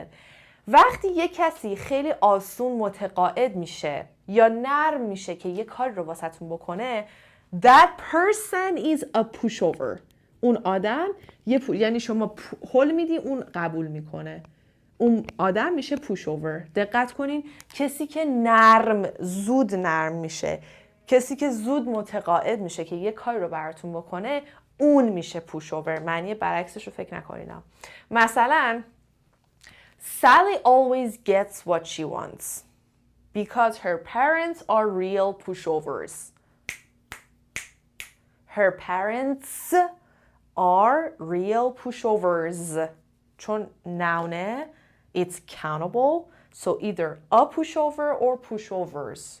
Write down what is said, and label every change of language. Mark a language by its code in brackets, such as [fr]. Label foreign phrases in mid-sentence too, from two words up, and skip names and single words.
[fa] وقتی یک کسی خیلی آسون متقاعد میشه یا نرم میشه که یک کار رو واسهتون بکنه، [en] that person is a pushover. [fa] اون آدم یعنی شما هول میدی اون قبول میکنه. اون آدم میشه pushover. دقت کنین، کسی که زود نرم میشه، کسی که زود متقاعد میشه که یک کار رو براتون بکنه، اون میشه pushover. معنی برعکسش رو فکر نکنین. [en] مثلا Sally always gets what she wants because her parents are real pushovers. Her parents are real pushovers. چون noun, it's countable, so either a pushover or pushovers.